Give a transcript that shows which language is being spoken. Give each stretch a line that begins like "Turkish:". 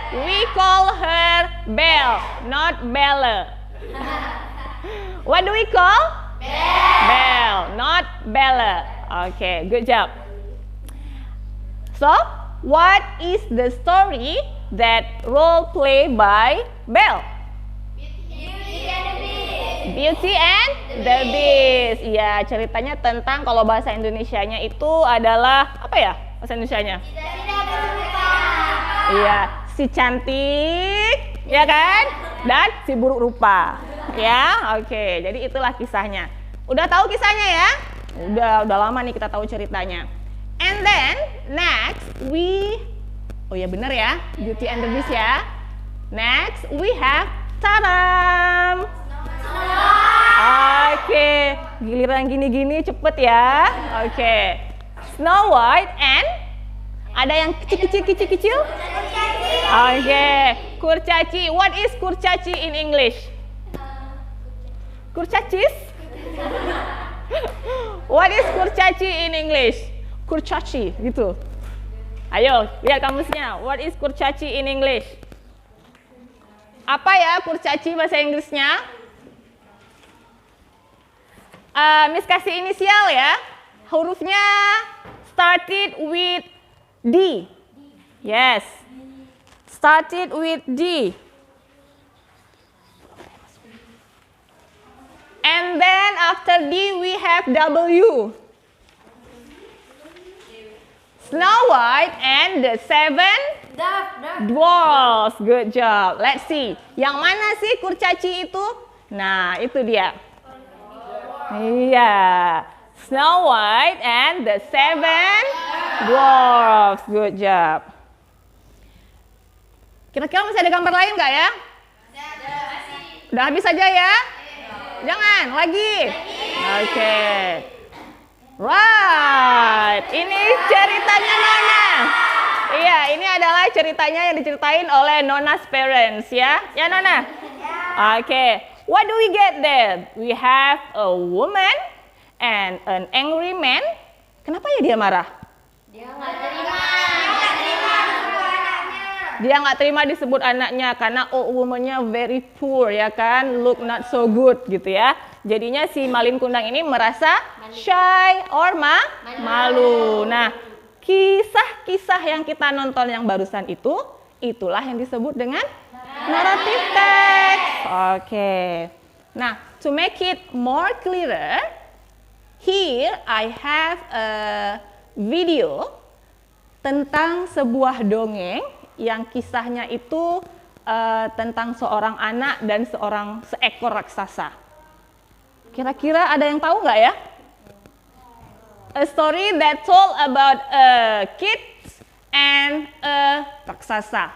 English: We call her Belle, not Bella. What do we call? Belle, not Bella. Okay, good job. So, what is the story that role play by Belle? Beauty and the Beast. Beauty and the Beast.
Indonesian: Ya, ceritanya tentang kalau bahasa Indonesianya itu adalah apa ya? Bahasa Indonesianya? Tidak berubah. Iya, si cantik, ya kan? Dan si buruk rupa. Ya, oke. Jadi itulah kisahnya. Udah tahu kisahnya ya? Udah lama nih kita tahu ceritanya.
English: And then next
Indonesian: oh ya bener ya,
English: Beauty and the Beast ya. Next we have tadam.
Indonesian: Oke, giliran gini-gini cepet ya. Oke, Snow White and ada yang kecil-kecil? Oke, kurcaci.
English: What is kurcaci in English? Kurcacis? What is kurcaci in English? Kurcaci gitu.
Indonesian: Ayo, lihat kamusnya.
English: What is kurcaci in English?
Indonesian: Apa ya kurcaci bahasa Inggrisnya? Miss kasih inisial ya.
English: Hurufnya started with D. Yes. Started with D. And then after D we have W. Snow White and the Seven Dwarfs. Good job. Let's see.
Indonesian: Yang mana sih kurcaci itu? Nah, itu dia. Iya.
English: Snow White and the Seven Dwarfs. Good job.
Indonesian: Kira-kira masih ada gambar lain nggak ya? Udah habis aja ya? Jangan, lagi. Oke. Right. Ini ceritanya Nona. Iya, ini adalah ceritanya yang diceritain oleh Nona's parents ya. Ya Nona? Oke.
English: What do we get there? We have a woman and an angry man.
Indonesian: Kenapa ya dia marah? Dia nggak terima disebut anaknya karena woman-nya
English: very poor
Indonesian: ya kan,
English: look not so good
Indonesian: gitu ya. Jadinya si Malin Kundang ini merasa shy or malu. Nah, kisah-kisah yang kita nonton yang barusan itulah yang disebut dengan narrative text. Oke. Nah,
English: to make it more clearer, here I have a video
Indonesian: tentang sebuah dongeng yang kisahnya itu tentang seorang anak dan seekor raksasa. Kira-kira ada yang tahu nggak ya?
English: A story that told about a kid and a raksasa.